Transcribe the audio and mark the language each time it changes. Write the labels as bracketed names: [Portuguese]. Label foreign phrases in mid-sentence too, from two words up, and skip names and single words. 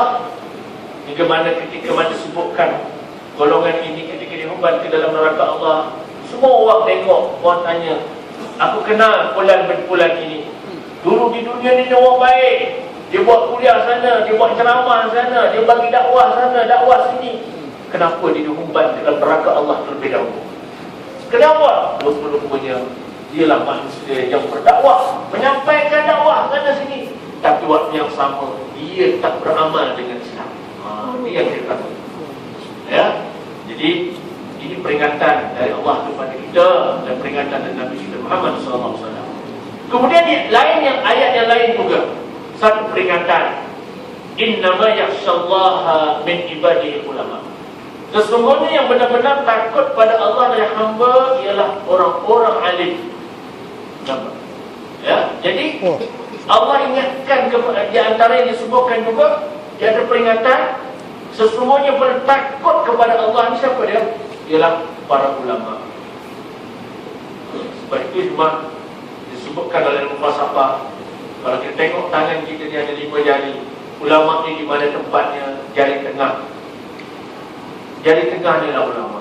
[Malay] Hingga mana ketika mana disebutkan golongan ini ketika diumumkan ke dalam neraka Allah, semua orang tengok, orang tanya, aku kenal [Arabic] فلان بن فلان [Malay] ini. Dulu di dunia ni dia orang baik. Dia buat kuliah sana, dia buat ceramah sana, dia bagi dakwah sana, dakwah sini. Kenapa dia diumumkan dalam neraka Allah terlebih dahulu? Kenapa? Rupanya dialah manusia yang berdakwah, menyampaikan dakwah sana sini, tapi waktu yang sama dia tak beramal dengan Islam. Ini yang kita tahu, ya. Jadi ini peringatan dari Allah kepada kita dan peringatan dari Nabi kita Muhammad SAW. Kemudian lain, yang ayat yang lain juga, satu peringatan, [Arabic] إنما يخشى الله من عباده العلماء. [Malay] Sesungguhnya yang benar-benar takut pada Allah dari hamba ialah orang-orang alim. Ya, jadi Allah ingatkan kepada, di antara yang disebutkan juga, dia ada peringatan, sesungguhnya bertakut kepada Allah ni siapa dia? Ialah para ulama. Sebab itu cuma disebutkan dalam falsafah, kalau kita tengok tangan kita ni ada 5 jari. Ulama ni di mana tempatnya? Jari tengah. Jari tengah ni lah ulama.